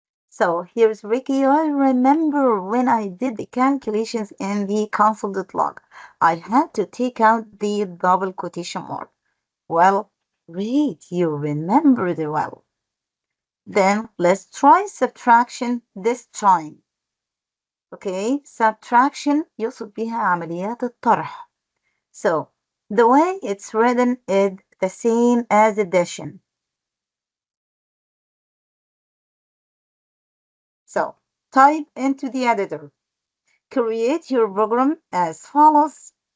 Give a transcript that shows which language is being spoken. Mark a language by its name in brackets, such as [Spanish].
[English] So here's Ricky. I remember when I did the calculations in the console.log, I had to take out the double quotation mark. Well, great, you remembered well. Then let's try subtraction this time. Okay, subtraction [Arabic] يقصد بها عمليات الطرح. [English] So the way it's written is the same as addition. So type into the editor. Create your program as follows.